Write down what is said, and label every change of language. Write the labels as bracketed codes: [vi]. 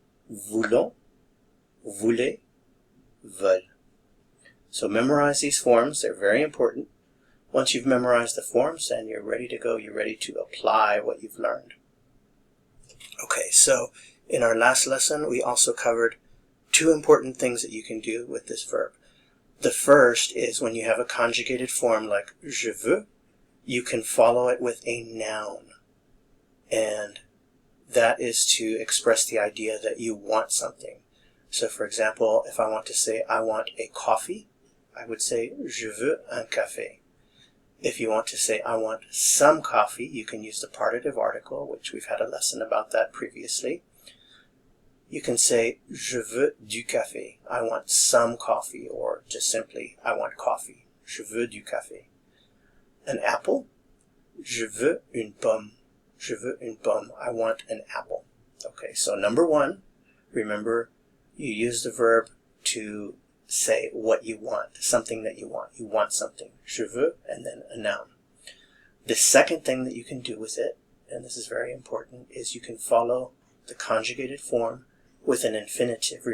[fr] Voulons, voulez, veulent. [en] So memorize these forms. They're very important. Once you've memorized the forms, then you're ready to go. You're ready to apply what you've learned. Okay, so in our last lesson, we also covered two important things that you can do with this verb. The first is when you have a conjugated form like je veux, you can follow it with a noun. And that is to express the idea that you want something. So for example, if I want to say I want a coffee, I would say [fr] je veux un café. [en] If you want to say I want some coffee, you can use the partitive article, which we've had a lesson about that previously. You can say, [fr] je veux du café. [en] I want some coffee, or just simply, I want coffee. [fr] Je veux du café. [en] An apple, [fr] je veux une pomme. Je veux une pomme. [en] I want an apple. Okay, so number one, remember, you use the verb to say what you want, something that you want. You want something. Je veux, and then a noun. The second thing that you can do with it, and this is very important, is you can follow the conjugated form with an infinitive.